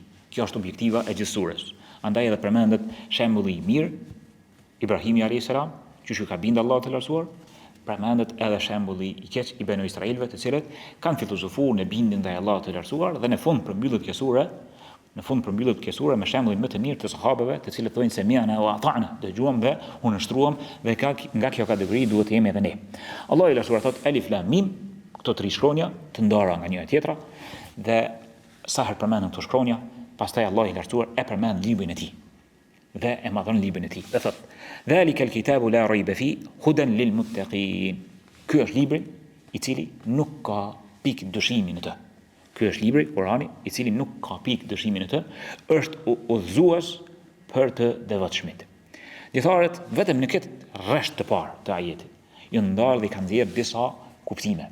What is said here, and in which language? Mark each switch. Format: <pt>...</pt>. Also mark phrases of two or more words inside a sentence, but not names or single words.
<sq>Kjo është objektiva e gjithë surës. Andaj edhe përmendet shembulli i mirë, Ibrahimi</sq> <ar>عليه السلام,</ar> <sq>që ka bindë Allahut të Lartësuar, përmendet edhe shembulli i keq i Banu Israilëve, të cilët kanë filozofuar në bindjen ndaj Allahut të Lartësuar dhe në fund përmbyllet kjo sure me shembullin më të mirë të sahabeve, të cilët thonë se</sq> <ar>سمعنا وأطعنا,</ar> <sq>dëgjuam dhe u nështruam dhe nga kjo kategori duhet të jemi edhe ne. Allahu i Lartësuar thot</sq> <ar>ألف لام ميم,</ar> <sq>këto 3 shkronja të ndara nga njëra tjetra. Dhe sa herë përmendën këto shkronja, pastaj Allahu i Lartësuar e përmend librin e tij. Dhe e madhon librin e tij. Dhe thot:</sq> <ar>"ذلك الكتاب لا ريب في هدى للمتقين."</ar> <sq>Ky është libri i cili nuk ka pikë dyshimi në të. Ky është libri, Kurani, i cili nuk ka pikë dyshimi në të, është udhëzues për të devotshmit. Dietarët vetëm në këtë rresht të parë të ajetit janë ndarë dhe kanë nxjerrë disa kuptime.</sq>